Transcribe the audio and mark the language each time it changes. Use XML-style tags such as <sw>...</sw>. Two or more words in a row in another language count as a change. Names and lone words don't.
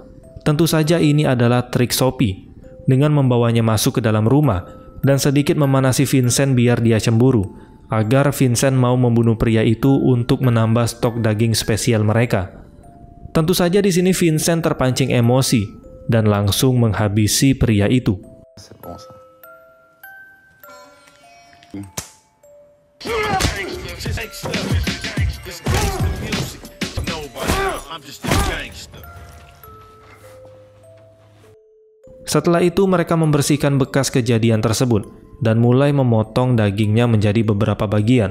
<id>Tentu saja ini adalah trik Sophie, dengan membawanya masuk ke dalam rumah dan sedikit memanasi Vincent biar dia cemburu, agar Vincent mau membunuh pria itu untuk menambah stok daging spesial mereka. Tentu saja di sini Vincent terpancing emosi dan langsung menghabisi pria itu.</id> <fr>C'est bon ça.</fr> <id>Setelah itu mereka membersihkan bekas kejadian tersebut dan mulai memotong dagingnya menjadi beberapa bagian.</id>